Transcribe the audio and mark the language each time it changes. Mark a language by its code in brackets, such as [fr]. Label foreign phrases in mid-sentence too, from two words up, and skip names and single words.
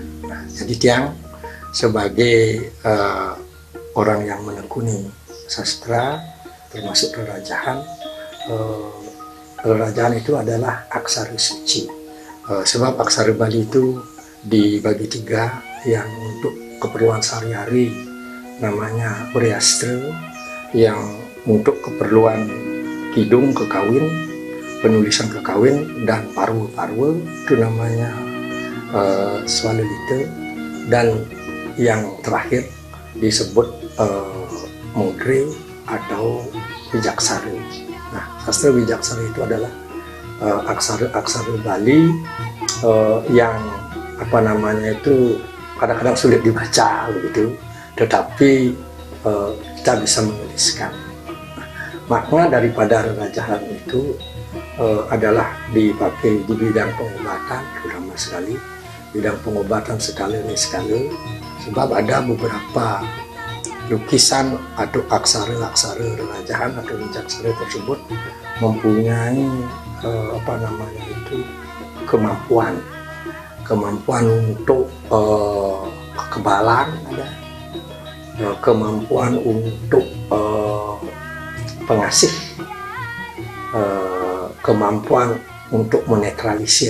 [id] Nah, jadi Tiang sebagai orang yang menekuni sastra termasuk rerajahan, rerajahan itu adalah aksara suci. Sebab aksara Bali itu dibagi tiga, yang untuk keperluan sehari-hari namanya Uriastra, yang untuk keperluan kidung kekawin, penulisan kekawin, dan parwa-parwa itu namanya Swalalita, dan yang terakhir disebut Mudre atau Wijaksara. Nah, sastra Wijaksara itu adalah aksara Bali yang itu kadang-kadang sulit dibaca begitu, tetapi kita bisa menuliskan. Makna daripada rerajahan itu adalah dipakai di bidang pengobatan, terutama sekali bidang pengobatan skala niskala, sebab ada beberapa lukisan atau aksara-aksara rerajahan atau wijaksara tersebut mempunyai kemampuan untuk kekebalan, ada kemampuan untuk pengasih, kemampuan untuk menetralisir.